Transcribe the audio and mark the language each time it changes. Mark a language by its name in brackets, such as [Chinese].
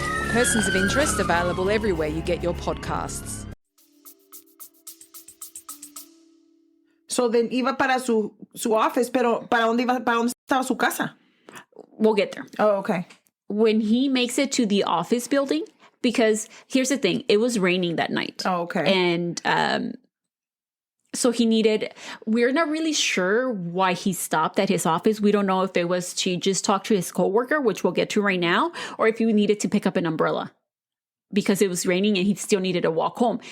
[English] Persons of Interest available everywhere you get your podcasts. [Spanish] So then iba para su office, pero ¿para dónde estaba su casa? [English] We'll get there. Oh, okay. When he makes it to the office building, because here's the thing, it was raining that night. Oh, okay. And so we're not really sure why he stopped at his office. We don't know if it was to just talk to his coworker, which we'll get to right now, or if he needed to pick up an umbrella because it was raining and he still needed to walk home.